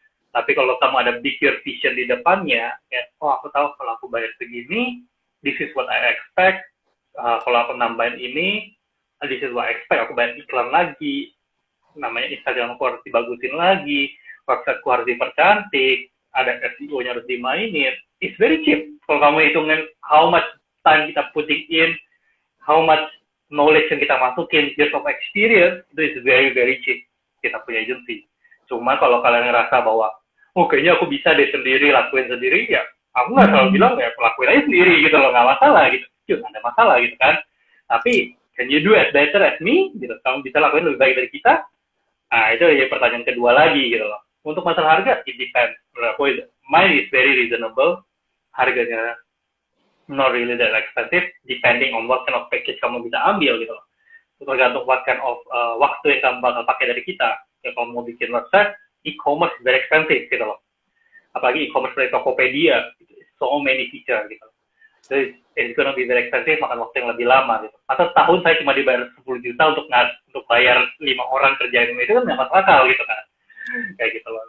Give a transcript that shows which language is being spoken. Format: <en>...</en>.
<id>Tapi kalau kamu ada</id> <en>bigger vision</en> <id>di depannya, kayak, oh aku tahu kalau aku bayar segini,</id> <en>this is what I expect,</en> <id>kalau aku nambahin ini, this is what I expect, aku bayar iklan lagi, namanya Instagram aku harus dibagusin lagi, website aku harus dipercantik, ada SEO-nya harus dimainin,</id> <en>it's very cheap.</en> <id>Kalau kamu hitungin</id> <en>how much time</en> <id>kita</id> <en>putting in, how much</en> <id>knowledge yang kita masukin,</id> <en>years of experience,</en> <id>itu</id> <en>is very, very cheap.</en> <id>Kita punya agency. Cuma kalau kalian ngerasa bahwa, oh kayaknya aku bisa deh sendiri, lakuin sendiri, ya aku nggak selalu bilang ya lakuin aja sendiri gitu loh, nggak masalah gitu. Nggak ada masalah gitu kan. Tapi,</id> <en>can you do as better as me?</en> <id>Gitu. Kamu bisa lakuin lebih baik dari kita? Nah, itu ya pertanyaan kedua lagi gitu loh. Untuk masalah harga,</id> <en>it depends. Mine is very reasonable.</en> <id>Harganya</id> <en>not really that expensive, depending on what kind of package</en> <id>kamu bisa ambil gitu loh. Tergantung</id> <en>what kind of</en> <id>waktu yang kamu bakal pakai dari kita. Ya, kalau mau bikin website,</id> <en>e-commerce is very expensive</en> <id>gitu loh. Apalagi e-commerce dari Tokopedia,</id> <en>so many feature</en> <id>gitu.</id> <en>So it's gonna be very expensive,</en> <id>makan waktu yang lebih lama gitu. Atau setahun saya cuma dibayar 10 juta untuk bayar 5 orang kerjain itu kan nggak masuk akal gitu kan. Kayak gitu loh.</id>